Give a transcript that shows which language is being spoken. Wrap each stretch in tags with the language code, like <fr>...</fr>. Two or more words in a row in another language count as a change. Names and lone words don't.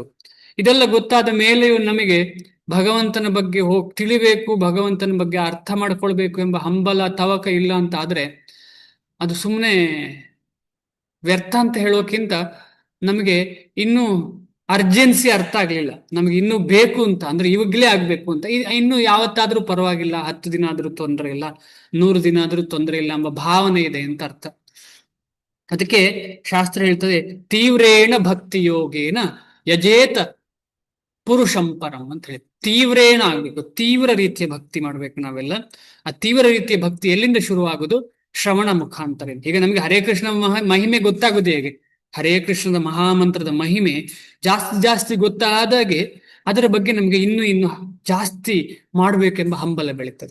<kn>ಇದೆಲ್ಲ ಗೊತ್ತಾದ ಮೇಲೆಯೂ ನಮಗೆ ಭಗವಂತನ ಬಗ್ಗೆ ತಿಳಿಬೇಕು, ಭಗವಂತನ ಬಗ್ಗೆ ಅರ್ಥ ಮಾಡ್ಕೊಳ್ಬೇಕು ಎಂಬ ಹಂಬಲ ತವಕ ಇಲ್ಲ ಅಂತ ಆದ್ರೆ ಅದು ಸುಮ್ಮನೆ ವ್ಯರ್ಥ ಅಂತ ಹೇಳೋಕ್ಕಿಂತ ನಮಗೆ ಇನ್ನೂ ಅರ್ಜೆನ್ಸಿ ಅರ್ಥ ಆಗ್ಲಿಲ್ಲ, ನಮಗೆ ಇನ್ನೂ ಬೇಕು ಅಂತ ಅಂದ್ರೆ ಇವಾಗ್ಲೇ ಆಗ್ಬೇಕು ಅಂತ. ಇನ್ನು ಯಾವತ್ತಾದ್ರೂ ಪರವಾಗಿಲ್ಲ, 10 ದಿನ ಆದ್ರೂ ತೊಂದರೆ ಇಲ್ಲ, 100 ದಿನ ಆದ್ರೂ ತೊಂದರೆ ಇಲ್ಲ ಎಂಬ ಭಾವನೆ ಇದೆ ಅಂತ ಅರ್ಥ. ಅದಕ್ಕೆ ಶಾಸ್ತ್ರ ಹೇಳ್ತದೆ,</kn> <sa>ತೀವ್ರೇಣ ಭಕ್ತಿ ಯೋಗೇನ ಯಜೇತ ಪುರುಷಂ ಪರಂ</sa> <kn>ಅಂತ ಹೇಳಿ. ತೀವ್ರೇಣ ಆಗ್ಬೇಕು, ತೀವ್ರ ರೀತಿಯ ಭಕ್ತಿ ಮಾಡ್ಬೇಕು ನಾವೆಲ್ಲ. ಆ ತೀವ್ರ ರೀತಿಯ ಭಕ್ತಿ ಎಲ್ಲಿಂದ ಶುರುವಾಗುದು? ಶ್ರವಣ ಮುಖಾಂತರ. ಈಗ ನಮಗೆ ಹರೇ ಕೃಷ್ಣ ಮಹಿಮೆ ಗೊತ್ತಾಗುದು ಹೇಗೆ? ಹರೇ ಕೃಷ್ಣದ ಮಹಾಮಂತ್ರದ ಮಹಿಮೆ ಜಾಸ್ತಿ ಜಾಸ್ತಿ ಗೊತ್ತಾದಾಗೆ ಅದರ ಬಗ್ಗೆ ನಮಗೆ ಇನ್ನು ಇನ್ನು ಜಾಸ್ತಿ ಮಾಡ್ಬೇಕೆಂಬ ಹಂಬಲ ಬೆಳೀತದೆ.</kn>